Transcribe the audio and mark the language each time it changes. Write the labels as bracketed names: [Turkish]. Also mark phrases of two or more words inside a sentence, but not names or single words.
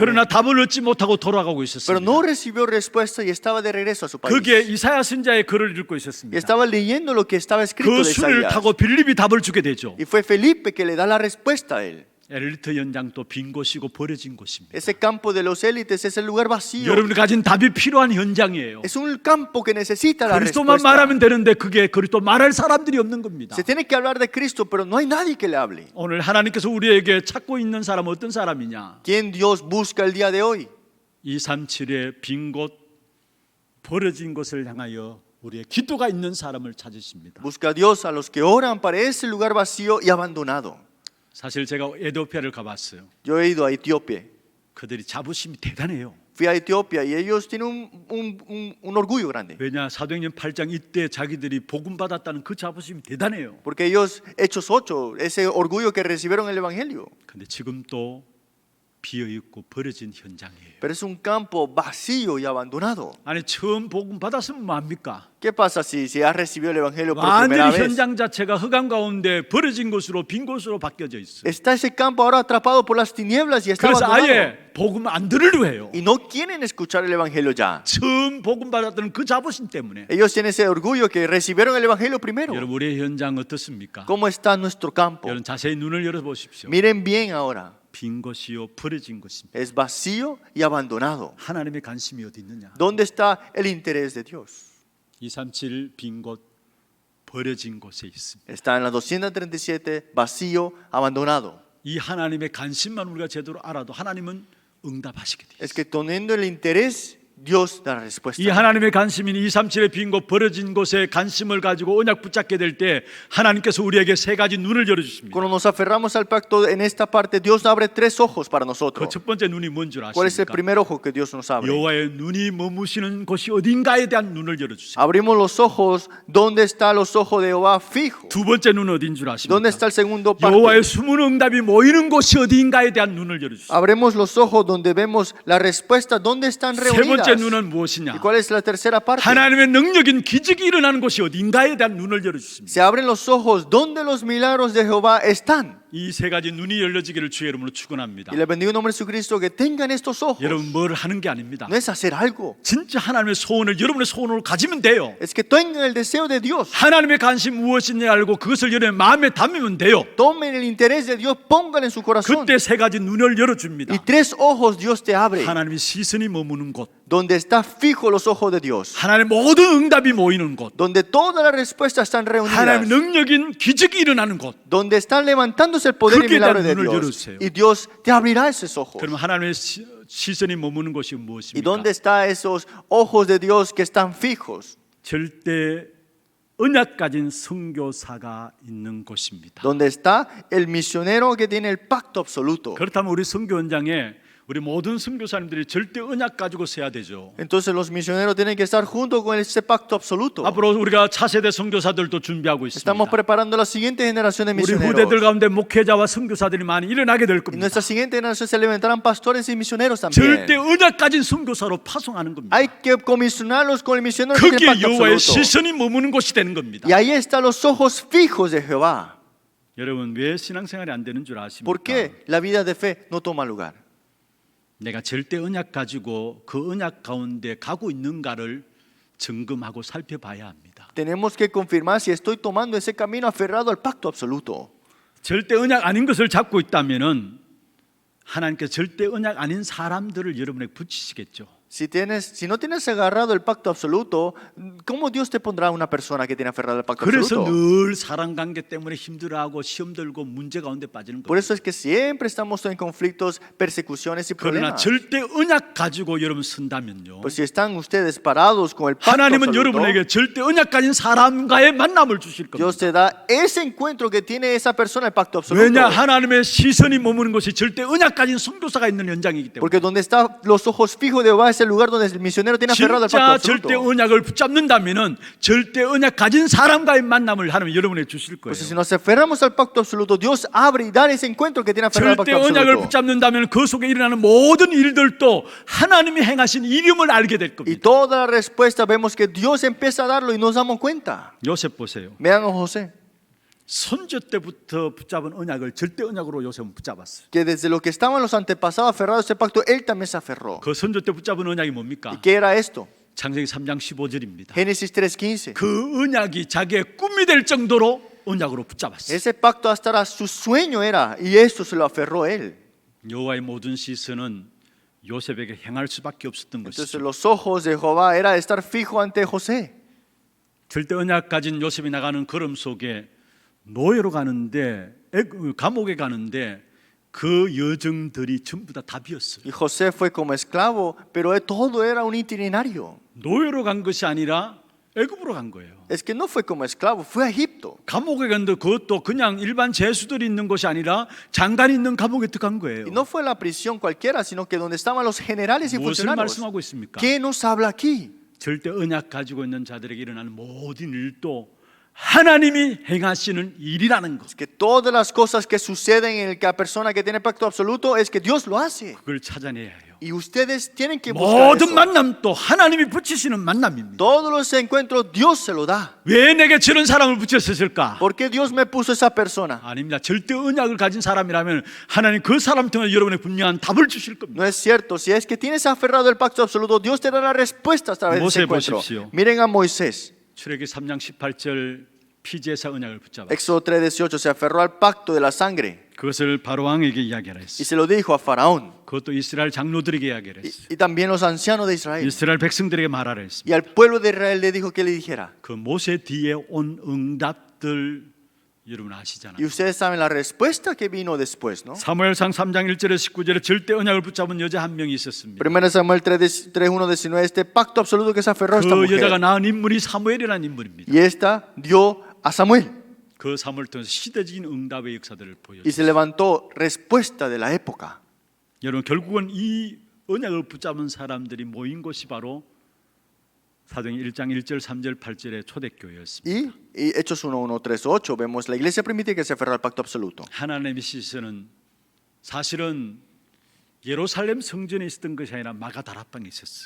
[Korean] 그러나 답을 얻지 못하고 돌아가고 [Spanish] Pero [Korean] 있었습니다. [Spanish] no recibió respuesta y estaba de regreso a su país. [Korean] 거기에 이사야 선지자의 글을 읽고 [Spanish] Y [Korean] 있었습니다. [Spanish] estaba leyendo lo que estaba escrito [Korean] 그 [Spanish] de [Korean] 수를 [Spanish] Isaías. [Korean] 타고 빌립이 답을 주게 되죠. [Spanish] Y fue Felipe que le da la respuesta a él. [Korean] 엘리트 현장도 빈 곳이고 버려진 곳입니다. [Spanish] Ese campo de los élites es el lugar vacío. [Korean] 여러분이 가진 답이 필요한 현장이에요. [Spanish] Es un campo que necesita la [Korean] 그리스도만 [Spanish] respuesta. [Korean] 말하면 되는데 그게 그리스도 말할 사람들이 없는 겁니다. [Spanish] Se tiene que hablar de Cristo, pero no hay nadie que le hable. [Korean] 오늘 하나님께서 우리에게 찾고 있는 사람은 어떤 사람이냐? [Spanish] ¿Quién Dios busca el día de hoy? [Korean] 237의 빈 곳, 버려진 곳을 향하여 우리의 기도가 있는 사람을 찾으십니다. [Spanish] Busca a Dios a los que oran para ese lugar vacío y abandonado. [Korean] 사실 제가 에티오피아를 가봤어요. [Spanish] Yo he ido a Etiopía. [Korean] 그들이 자부심이 대단해요. [Spanish] Fui a Etiopía y ellos tienen un orgullo grande. [Korean] 왜냐? 사도행전 8장 이때 자기들이 복음 받았다는 그 자부심이 대단해요. [Spanish] Porque ellos, Hechos 8, ese orgullo que recibieron el Evangelio. [Korean] 근데 지금 또 비어있고 버려진 현장이에요. [Spanish] Pero es un campo vacío y abandonado. [Korean] 아니 처음 복음 받았으면 뭐합니까? [Spanish] ¿Qué pasa si has recibido el Evangelio por primera [Korean] 완전히 [Spanish] vez? [Korean] 현장 자체가 흑암 가운데 버려진 곳으로 빈 곳으로 바뀌어져 있어요. [Spanish] Está ese campo ahora atrapado por las tinieblas y está [Korean] 그래서 [Spanish] abandonado. [Korean] 아예 복음 안 들으려 해요. [Spanish] Y no quieren escuchar el Evangelio ya. [Korean] 처음 복음 받았던 그 자부심 때문에. [Spanish] Ellos tienen ese orgullo que recibieron el Evangelio primero. [Korean] 여러분 우리의 현장 어떻습니까? [Spanish] ¿Cómo está nuestro campo? [Korean] 여러분 자세히 눈을 열어보십시오. [Spanish] Miren bien ahora. [Korean] 빈 곳이요 버려진 곳입니다. [Spanish] Es vacío y abandonado. [Korean] 하나님의 관심이 어디 있느냐? [Spanish] ¿Dónde está el interés de Dios? [Korean] 237 빈 곳 버려진 곳에 있습니다. [Spanish] Está en la 237, vacío, abandonado. [Korean] 이 하나님의 관심만 우리가 제대로 알아도 하나님은 응답하시게 돼요. [Spanish] Es que teniendo el interés, Dios da la respuesta. [Korean] 이 하나님의 관심인 237의 빈 곳 버려진 곳에 관심을 가지고 언약 붙잡게 될 때 하나님께서 우리에게 세 가지 눈을 열어주십니다. [Spanish] Cuando nos aferramos al pacto en esta parte, Dios abre tres ojos para [Korean] 그 [Spanish] nosotros. [Korean] 첫 번째 눈이 뭔 줄 [Spanish] ¿Cuál es el [Korean] 아십니까? [Spanish] primer ojo que Dios nos abre? [Korean] 여호와의 눈이 머무시는 곳이 어딘가에 대한 눈을 열어주세요. [Spanish] Abrimos los ojos. ¿Dónde están los ojos de Jehová fijos? [Korean] 두 번째 눈은 어딘 줄 [Spanish] ¿Dónde [Korean] 아십니까? [Spanish] está el segundo parte? [Korean] 여호와의 숨은 응답이 모이는 곳이 어딘가에 대한 눈을 열어주세요. [Spanish] Abrimos los ojos donde vemos la respuesta. ¿Dónde están [Korean] 세 [Spanish] reunidas? [Korean] 번째 눈은 무엇이냐? [Spanish] ¿Y cuál es la tercera parte? [Korean] 하나님의 능력인 기적이 일어나는 곳이 어딘가에 대한 눈을 열어주십니다. [Spanish] Se abren los ojos donde los milagros de Jehová están. [Korean] 이 세 가지 눈이 열려지기를 주의 이름으로 축원합니다. [Spanish] Y le bendigo en nombre de Jesucristo que tengan estos ojos. [Korean] 여러분 뭘 하는 게 아닙니다. [Spanish] No es hacer algo. [Korean] 진짜 하나님의 소원을 여러분의 소원으로 가지면 돼요. [Spanish] Es que tengan el deseo de Dios. [Korean] 하나님의 관심 무엇인지 알고 그것을 여러분의 마음에 담으면 돼요. [Spanish] Tomen el interés de Dios, pónganlo en su corazón. [Korean] 그때 세 가지 눈을 열어줍니다. [Spanish] Y tres ojos Dios te abre. [Korean] 하나님의 시선이 머무는 곳, [Spanish] Donde está fijo los ojos de Dios. [Korean] 하나님의 모든 응답이 모이는 곳, [Spanish] Donde todas las respuestas están reunidas. [Korean] 하나님의 능력인 기적이 일어나는 곳. [Spanish] Donde están levantándose el poder y [Korean] 그렇게 [Spanish] milagro de [Korean] 눈을 [Spanish] Dios. [Korean] 열어주세요. [Spanish] Y Dios te abrirá esos ojos. [Korean] 그러면 하나님의 시선이 머무는 곳이 [Spanish] ¿Y [Korean] 무엇입니까? [Spanish] dónde están esos ojos de Dios que están fijos? [Korean] 절대 언약 가진 선교사가 있는 곳입니다. [Spanish] Donde está el misionero que tiene el pacto absoluto. [Korean] 그렇다면 우리 선교 현장에 우리 모든 선교사님들이 절대 언약 가지고 서야 되죠. [Spanish] Entonces los misioneros tienen que estar junto con ese pacto absoluto. [Korean] 앞으로 우리가 차세대 선교사들도 준비하고 [Spanish] Estamos [Korean] 있습니다. [Spanish] preparando la siguiente generación de [Korean] 우리 후대들 [Spanish] misioneros. [Korean] 가운데 목회자와 선교사들이 많이 일어나게 될 [Spanish] En [Korean] 겁니다. [Spanish] nuestra siguiente generación se levantarán pastores y misioneros [Korean] 절대 [Spanish] también. [Korean] 언약 가진 선교사로 파송하는 겁니다. [Spanish] Hay que comisionarlos con el misionero que tiene [Korean] 그게 [Spanish] pacto [Korean] 여호와의 [Spanish] absoluto. [Korean] 시선이 머무는 곳이 되는 겁니다. [Spanish] Y ahí están los ojos fijos de Jehová. [Korean] 여러분 왜 신앙생활이 안 되는 줄 [Spanish] ¿Por [Korean] 아십니까? [Spanish] qué la vida de fe no toma lugar? [Korean] 내가 절대 언약 가지고 그 언약 가운데 가고 있는가를 점검하고 살펴봐야 합니다. [Spanish] Tenemos que confirmar si estoy tomando ese camino aferrado al pacto absoluto. [Korean] 절대 언약 아닌 것을 잡고 있다면은 하나님께서 절대 언약 아닌 사람들을 여러분에게 붙이시겠죠. [Spanish] Si no tienes agarrado el pacto absoluto, ¿cómo Dios te pondrá una persona que tiene aferrado al pacto [Korean] 그래서 [Spanish] absoluto? [Korean] 늘 사랑 관계 때문에 힘들어하고 시험 들고 문제 가운데 빠지는 [Spanish] Por [Korean] 거예요. [Spanish] eso es que siempre estamos en conflictos, persecuciones y [Korean] 그러나 [Spanish] problemas. [Korean] 절대 언약 가지고 여러분 선다면요. [Spanish] Pues si están ustedes parados con el pacto [Korean] 하나님은 [Spanish] absoluto, [Korean] 여러분에게 절대 언약 가진 사람과의 만남을 주실 [Spanish] Dios [Korean] 겁니다. [Spanish] te da ese encuentro que tiene esa persona el pacto absoluto. [Korean] 왜냐 하나님의 시선이 머무는 곳이 절대 언약 가진 선교사가 있는 현장이기 때문에. [Spanish] Porque donde están los ojos fijos de Jehová es el lugar donde el misionero tiene aferrado al [Korean] 진짜 [Spanish] pacto [Korean] 절대 [Spanish] absoluto. [Korean] 언약을 붙잡는다면은 절대 언약 가진 사람과의 만남을 하나님 여러분에게 주실 거예요. [Spanish] Pues si nos aferramos al pacto absoluto, Dios abre y da ese encuentro que tiene aferrado al [Korean] 절대 [Spanish] pacto [Korean] 언약을 [Spanish] absoluto. [Korean] 붙잡는다면 그 속에 일어나는 모든 일들도 하나님이 행하신 이름을 알게 될 [Spanish] Y [Korean] 겁니다. [Spanish] toda la respuesta vemos que Dios empieza a darlo y nos damos cuenta. [Korean] 요셉 보세요. [Spanish] Vean a José, [Korean] 선조 때부터 붙잡은 언약을 절대 언약으로 요셉은 붙잡았어요. [Spanish] que desde lo que estaban los antepasados aferrados a ese pacto, él también se aferró. [Korean] 그 선조 때 붙잡은 언약이 [Spanish] ¿Y [Korean] 뭡니까? [Spanish] qué era esto? [Korean] 창세기 3장 15절입니다. [Spanish] Génesis 3:15. [Korean] 그 언약이 자기의 꿈이 될 정도로 언약으로 붙잡았어요. [Spanish] Ese pacto hasta era su sueño era, y esto se lo aferró él. [Korean] 여호와의 모든 시선은 요셉에게 행할 수밖에 없었던 [Spanish] Entonces [Korean] 것이죠. [Spanish] los ojos de Jehová era estar fijo ante José. [Korean] 절대 언약 가진 요셉이 나가는 걸음 속에 노예로 가는데 감옥에 가는데 그 여정들이 전부 다 답이었어요. [Spanish] Y José fue como esclavo, pero todo era un itinerario. [Korean] 노예로 간 것이 아니라 애굽으로 간 거예요. [Spanish] Es que no fue como esclavo, fue a Egipto. [Korean] 감옥에 갔는데 그것도 그냥 일반 죄수들이 있는 것이 아니라 장관이 있는 감옥에 들어간 거예요. [Spanish] Y no fue la prisión cualquiera, sino que donde estaban los generales y [Korean] 무엇을 [Spanish] funcionarios. [Korean] 말씀하고 있습니까? [Spanish] ¿Qué nos habla aquí? [Korean] 절대 언약 가지고 있는 자들에게 일어나는 모든 일도 하나님이 행하시는 일이라는 것. [Spanish] Es que todas las cosas que suceden en la persona que tiene pacto absoluto es que Dios lo hace. [Korean] 그걸 찾아내야 해요. [Spanish] Y ustedes tienen que buscar [Korean] 모든 [Spanish] eso. [Korean] 만남도 하나님이 붙이시는 만남입니다. [Spanish] Todos los encuentros Dios se lo da. [Korean] 왜 내게 저런 사람을 붙였을까? [Spanish] ¿Por qué Dios me puso esa persona? [Korean] 아닙니다. 절대 언약을 가진 사람이라면 하나님 그 사람 통해 여러분의 분명한 답을 주실 겁니다. [Spanish] No es cierto. Si es que tienes aferrado el pacto absoluto, Dios te da la respuesta a través de ese Moisés encuentro. [Korean] 보십시오. [Spanish] Miren a Moisés. [Korean] 출애기 3장 18절 피제사 언약을 붙잡아 [Spanish] Éxodo 3:18 se aferró al pacto de la sangre [Korean] 그것을 바로왕에게 이야기하라 [Spanish] y [Korean] 했어요. [Spanish] se lo dijo a Faraón [Korean] 그것도 이스라엘 장로들에게 이야기하라 했어요. [Spanish] y también los ancianos de Israel. [Korean] 이스라엘 백성들에게 말하라 했습니다. [Spanish] Y al pueblo de Israel le dijo que le dijera. [Korean] 그 모세 뒤에 온 응답들 여러분 아시잖아요. [Spanish] Y ustedes saben la respuesta que vino después, ¿no? [Korean] 사무엘상 3장 1절에 19절에 절대 언약을 붙잡은 여자 한 명이 있었습니다. [Spanish] 1 Samuel 3:1-19, este pacto absoluto que se aferró a esta [Korean] 그 여자가 [Spanish] mujer. [Korean] 낳은 인물이 사무엘이라는 인물입니다. [Spanish] Y esta dio a Samuel [Korean] 그 사무엘 통해서 시대적인 응답의 역사들을 [Spanish] y [Korean] 보여줬어요. [Spanish] se levantó respuesta de la época. [Korean] 여러분 결국은 이 언약을 붙잡은 사람들이 모인 곳이 바로 사도행 1장 1절 3절 8절의 초대교회였습니다. [Spanish] Y Hechos 1:1-3-8 vemos la iglesia primitiva que se aferró al pacto absoluto. [Korean] 하나님의 시선은 사실은 예루살렘 성전에 있었던 것이 아니라 마가다락방에 있었어요.